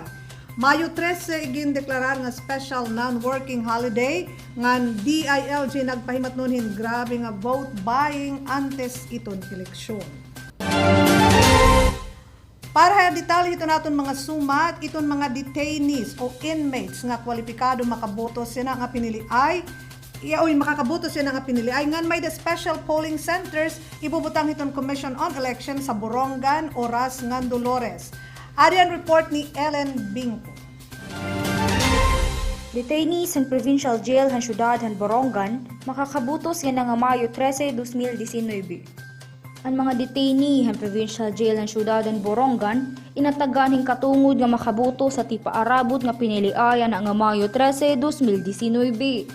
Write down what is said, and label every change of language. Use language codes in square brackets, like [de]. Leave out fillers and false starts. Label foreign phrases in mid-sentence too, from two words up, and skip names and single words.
[war] Mayo 13, igin deklarar nga [en] special non-working holiday, [war] ngan DILG nagpahimat nunhin grabe nga vote buying antes itong eleksyon. Para detalye ito natin mga sumat, itong mga detainees o inmates nga kwalipikado makaboto sila nga piniliay, makakaboto siya nga piniliay ngan may [en] the special polling centers [war] ibubutang itong Commission on Elections sa Borongan, Oras, ngan Dolores. Arian report ni Ellen Bingko. Detainees sa provincial jail han syudad han Borongan makakaboto siya nga Mayo 13, 2019. Ang mga detainee han provincial jail han syudad han Borongan inatagan hing katungod nga makaboto sa tipa-arabot nga piniliayan nga Mayo 13, 2019.